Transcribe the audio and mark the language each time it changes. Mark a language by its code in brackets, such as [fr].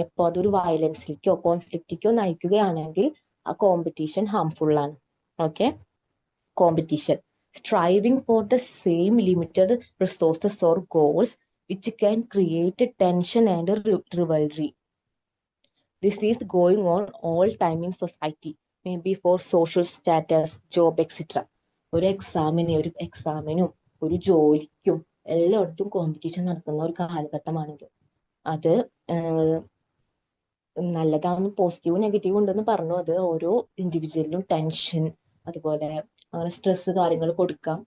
[ml] എപ്പോൾ അതൊരു വയലൻസിലേക്കോ കോൺഫ്ലിക്റ്റിക്കോ നയിക്കുകയാണെങ്കിൽ ആ കോമ്പറ്റീഷൻ ഹാംഫുൾ ആണ്. [en] Okay, competition striving for the same limited resources or goals which can create tension and rivalry. This is going on all time in society, maybe for social status, job, etc. [ml] ഒരു എക്സാമിനും ഒരു ജോലിക്കും എല്ലായിടത്തും competition നടക്കുന്ന ഒരു കാലഘട്ടമാണിത്. അത് നല്ലതാണെന്നും പോസിറ്റീവും നെഗറ്റീവും ഉണ്ടെന്ന് പറഞ്ഞു. അത് ഓരോ ഇൻഡിവിജ്വലിനും ടെൻഷൻ, അതുപോലെ അങ്ങനെ സ്ട്രെസ് കാര്യങ്ങൾ കൊടുക്കാം.